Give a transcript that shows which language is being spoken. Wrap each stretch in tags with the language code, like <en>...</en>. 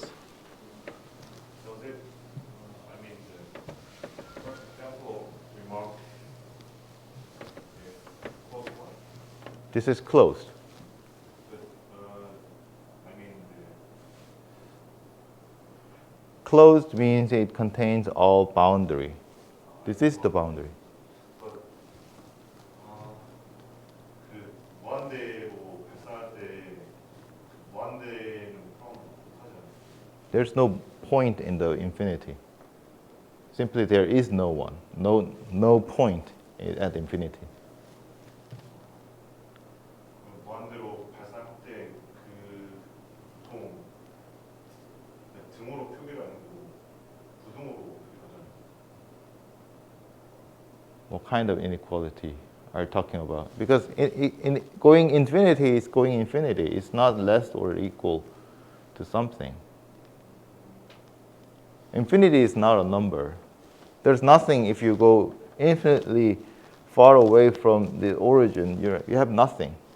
<en>Does it, I mean, the first example remark is close one. This is closed. But, I mean, Closed means it contains all boundary. This is the boundary. but</en> <ko>그 무한대로 발산할 때 무한대는 포함 하잖아요.</ko> <en>There's no point in the infinity. Simply there is no one, no point at infinity.</en> <ko>무한대로 발산할 때 그 보통 등으로 표기를 안 하고 부등으로 표기하잖아요.</ko> <en>What kind of inequality are you talking about? Because in going infinity is going infinity. It's not less or equal to something. Infinity is not a number. There's nothing if you go infinitely far away from the origin. You have nothing.</en>